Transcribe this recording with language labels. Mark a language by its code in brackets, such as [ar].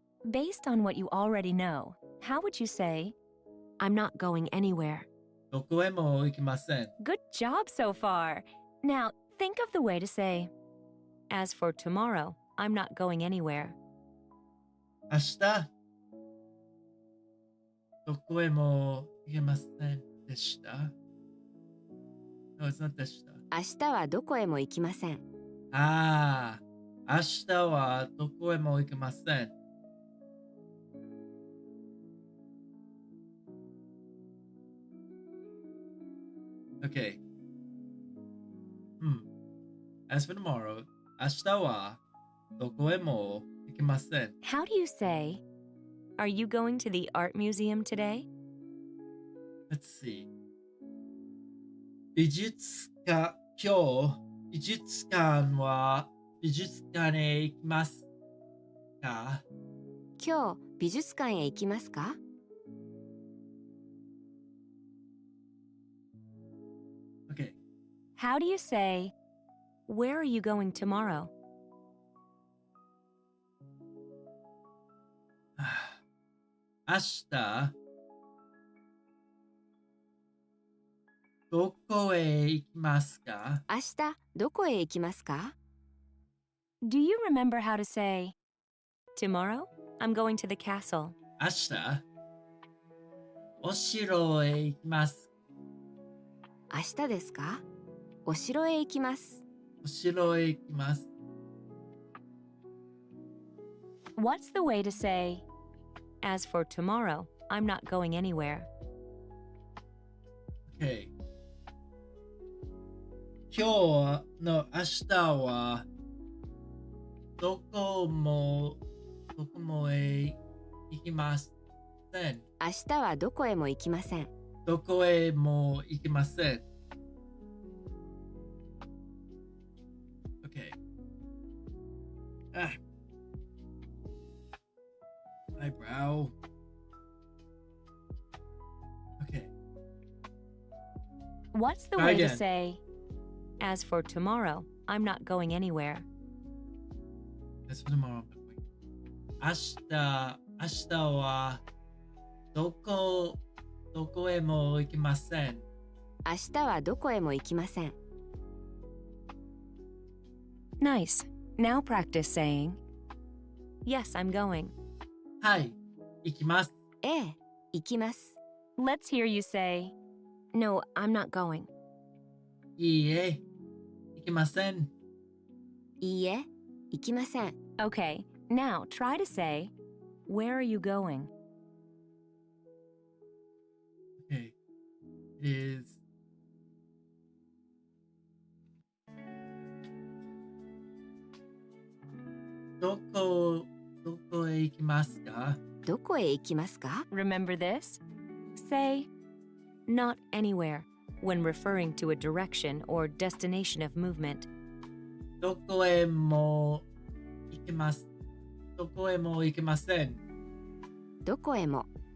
[en] Based on what you already know, how would you say, I'm not going anywhere? [ja] Dokoemo ikimasen. [en] Good job so far. Now, think of the way to say, as for tomorrow, I'm not going anywhere. [ja] 明日どこへも行けませんでした。 [en] No, it's not [ja] でした。明日はどこへも行きませんああ、明日はどこへも行けません。 [en] Okay. As for tomorrow, [ja] 明日はどこへも行けません。 [en] How do you say, are you going to the art museum today? Let's see. [ja] 美術館、今日、美術館は美術館へ行きますか？今日美術館へ行きますか [en] Okay. How do you say, where are you going tomorrow? [ja] 明日、どこへ行きますか？明日どこへ行きますか [en] Do you remember how to say, tomorrow, I'm going to the castle? [ja] 明日、お城へ行きます。明日ですかお城へ行きますお城へ行きます。 [en] What's the way to say, as for tomorrow, I'm not going anywhere? Okay. [ja] 今日の明日はどこもへ行きません。明日はどこへも行きませんどこへも行きません。 [en] Okay. Eyebrow. Okay. What's the Try way to again. say, as for tomorrow, I'm not going anywhere? As for tomorrow, [ja] 明日はどこへも行きません。明日はどこへも行きません [en] Nice. Now practice saying, yes, I'm going. [ja] はい、行きます。ええ行きます [en] Let's hear you say, no, I'm not going. [ja] いいえ、行きません。いいえ行きません [en] Okay, now try to say, where are you going? Okay. It is. [ja] Dokoへ行きますか？どこへ行きますか [en] Remember this? Say, not anywhere, when referring to a direction or destination of movement. [ja] どこへも行きます。どこへも行きません。どこへも